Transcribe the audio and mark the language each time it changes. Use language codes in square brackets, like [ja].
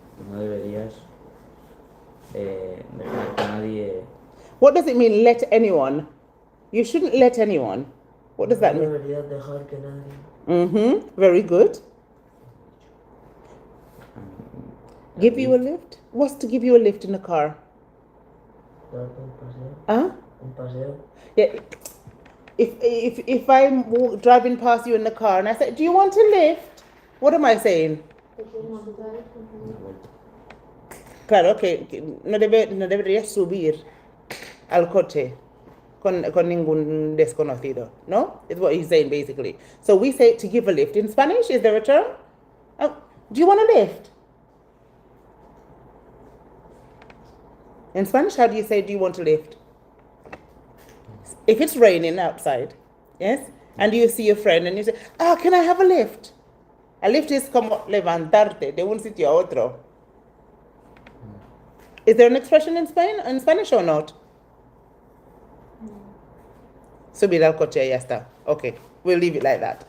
[es] No deberías dejar que nadie... [en] What does it mean, let anyone? You shouldn't let anyone. What does that [es] No [en] mean? [es] deberías dejar que nadie. [en] Mm-hmm. Very good. Give you a lift? What's to give you a lift in a car? [es] Darte un paseo. Huh? Un paseo. [en] Yeah. If I'm driving past you in the car and I say, "Do you want a lift?" What am I saying? [es] Te quiero montar, Una vuelta. Claro que no deberías subir al coche con ningún desconocido, ¿no? [en] Is what he's saying basically. So we say to give a lift. In Spanish, is there a term? Oh, do you want a lift? In Spanish, how do you say, do you want a lift? If it's raining outside, yes, and you see a friend and you say, can I have a lift? A lift is [es] como levantarte de un sitio a otro. [en] Is there an expression in Spanish or not? [es] Subir al coche, ya está. [en] Okay, we'll leave it like that.